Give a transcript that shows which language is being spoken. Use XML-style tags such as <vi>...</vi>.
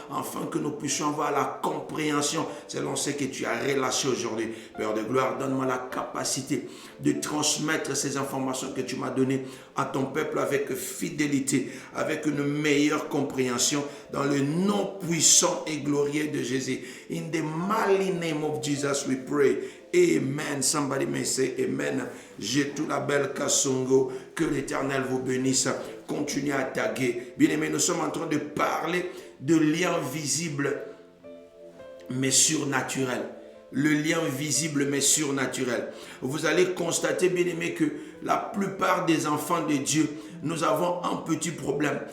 <fr>Afin que nous puissions avoir la compréhension selon ce que tu as relâché aujourd'hui. Père de gloire, donne-moi la capacité de transmettre ces informations que tu m'as données à ton peuple avec fidélité, avec une meilleure compréhension dans le nom puissant et glorieux de Jésus.</fr> <en>In the mighty name of Jesus we pray. Amen. Somebody may say amen.</en> <fr>J'ai tout la belle Kassongo. Que l'Éternel vous bénisse. Continuez à taguer. Bien-aimés, nous sommes en train de parler de liens visibles mais surnaturels. Le lien visible mais surnaturel. Vous allez constater, bien-aimés, que la plupart des enfants de Dieu, nous avons un petit problème.</fr>